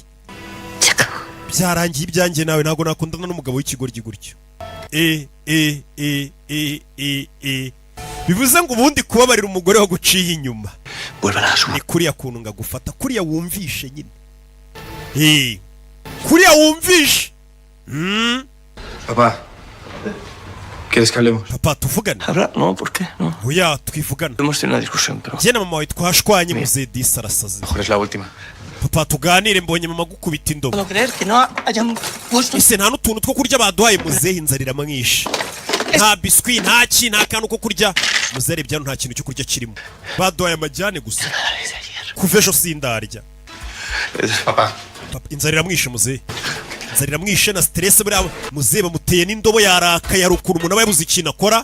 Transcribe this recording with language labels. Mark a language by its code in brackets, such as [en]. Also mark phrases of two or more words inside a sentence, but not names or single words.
[rw] Byarangiye ibyanjye nawe ntago nakundana n'umugabo w'ikigoryi gutyo. Bivuze ngo ubundi kubabarira umugore waguciye inyuma. Ni kuriya kuntu ngagufata kuriya wumvishe nyine. Kuriya wumvishe. [es] Papá, ¿quieres que hablemos? [rw] Papá, tuvugane. [es] ¿Hablar? No, ¿por qué? No. [rw] Oya, twivugana. [es] Hemos tenido una discusión, pero... [rw] Jye na mama wawe twashwanye muze disi arasaze. [es] Mejor es la última. [rw] Papa, tuganire mbonye mama gukubita indobo. [es] No creer que no hayan puesto... [rw] Ese nta n'utuntu two kurya baduhaye muzehe inzarira mwinshi. Nta biswi, nta ki, nta kantu ko kurya. Muzehe byano nta kintu cyo kurya kirimo. Baduhaye amajyane gusa. Kuva ejo sindarya. Papá. Inzarira mwishe muzehe. Inzarira mwishe na stress buriya muzehe bamuteye n'indobo yarakaye arukura umuntu aba yabuze ikintu akora.